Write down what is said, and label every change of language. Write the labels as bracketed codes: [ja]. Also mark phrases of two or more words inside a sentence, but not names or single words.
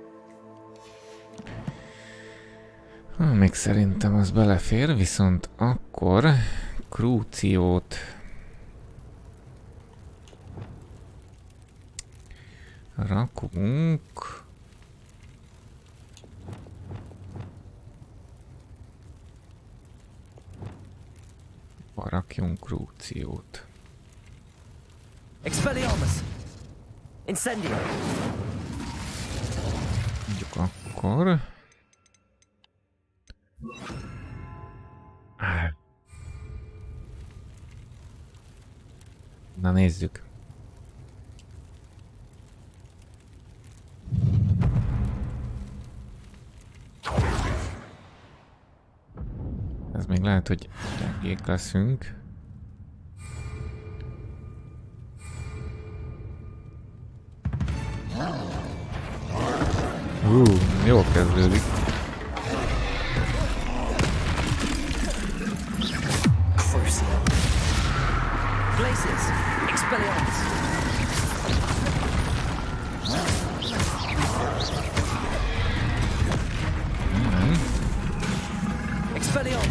[hu] Még szerintem az belefér, viszont akkor krúciót rakunk. Rakjunk krúciót. Expelliarmus! Incendio! Mondjuk akkor... Na nézzük. Ez még lehet, hogy gyengék leszünk. Jól kezdődik. Glaciers, Expelliarmus. Expelliarmus.